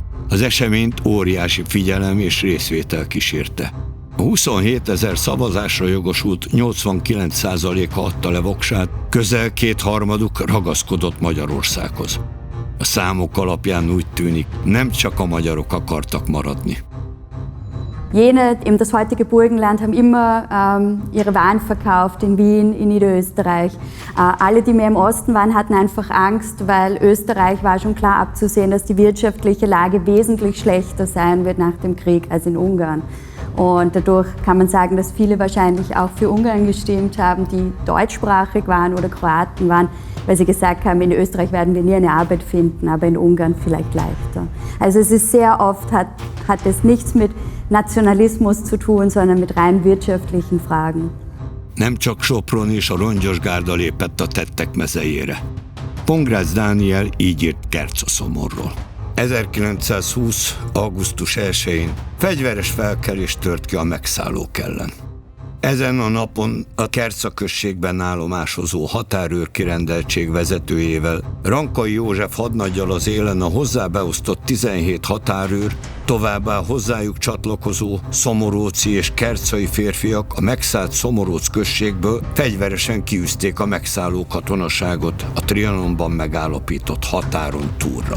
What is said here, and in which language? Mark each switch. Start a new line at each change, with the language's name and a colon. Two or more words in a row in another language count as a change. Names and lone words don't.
Hungarian: Az eseményt óriási figyelem és részvétel kísérte. A 27 000 szavazásra jogosult 89%-a adta le voksát, közel 2/3 ragaszkodott Magyarországhoz. A számok alapján úgy tűnik, nem csak a magyarok akartak maradni.
German: Jene, eben das heutige Burgenland, haben immer ihre Waren verkauft in Wien, in Niederösterreich. Alle, die mehr im Osten waren, hatten einfach Angst, weil Österreich war schon klar abzusehen, dass die wirtschaftliche Lage wesentlich schlechter sein wird nach dem Krieg als in Ungarn. Und dadurch kann man sagen, dass viele wahrscheinlich auch für Ungarn gestimmt haben, die deutschsprachig waren oder Kroaten waren, weil sie gesagt haben, in Österreich werden wir nie eine Arbeit finden, aber in Ungarn vielleicht leichter. Also es ist sehr oft, hat es nichts mit Nationalismus zu tun, sondern mit rein wirtschaftlichen Fragen.
Hungarian: Nem csak Sopron és a Rongyos Gárda lépett a tettek mezejére. Pongrácz Dániel így írt Kercaszomorról. 1920. augusztus 1-én fegyveres felkelés tört ki a megszállók ellen. Ezen a napon a Kerca községben állomásozó határőr kirendeltség vezetőjével, Rankai József hadnaggyal az élen a hozzá beosztott 17 határőr, továbbá hozzájuk csatlakozó szomoróci és kercai férfiak a megszállt Szomoróc községből fegyveresen kiűzték a megszálló katonaságot a Trianonban megállapított határon túlra.